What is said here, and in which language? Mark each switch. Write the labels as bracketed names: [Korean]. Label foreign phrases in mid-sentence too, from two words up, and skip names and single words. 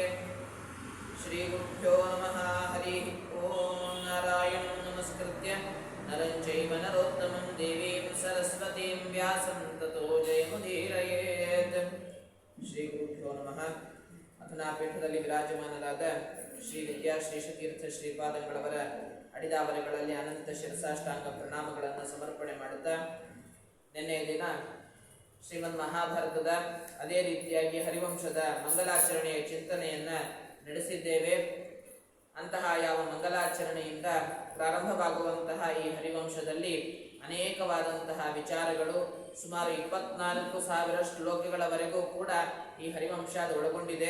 [Sanskrit] श्रीगुरुभ्यो नमः। हरिः ओं। नारायणं नमस्कृत्य नरं चैव नरोत्तमं देवीं सरस्वतीं व्यासं ततो जयमुदीरयेत्। ಶ್ರೀಗುರುಭ್ಯೋ ನಮಃ. [Kannada] ಅಥನಾಪೀಠದಲ್ಲಿ ವಿರಾಜಮಾನರಾದ ಶ್ರೀ ವಿದ್ಯಾ ಶ್ರೀಶತೀರ್ಥ ಶ್ರೀಪಾದಂಗಳವರ ಅಡಿದಾವರೆಗಳಲ್ಲಿ ಅನಂತ ಶಿರಸಾಷ್ಟಾಂಗ ಪ್ರಣಾಮಗಳನ್ನು ಸಮರ್ಪಣೆ ಮಾಡುತ್ತಾ, ನಿನ್ನೆಯ ದಿನ ಶ್ರೀಮನ್ ಮಹಾಭಾರತದ ಅದೇ ರೀತಿಯಾಗಿ ಹರಿವಂಶದ ಮಂಗಲಾಚರಣೆಯ ಚಿಂತನೆಯನ್ನು ನಡೆಸಿದ್ದೇವೆ. ಅಂತಹ ಯಾವ ಮಂಗಲಾಚರಣೆಯಿಂದ ಪ್ರಾರಂಭವಾಗುವಂತಹ ಈ ಹರಿವಂಶದಲ್ಲಿ ಅನೇಕವಾದಂತಹ ವಿಚಾರಗಳು, ಸುಮಾರು 24,000 ಶ್ಲೋಕಗಳವರೆಗೂ ಕೂಡ ಈ ಹರಿವಂಶ ಒಳಗೊಂಡಿದೆ.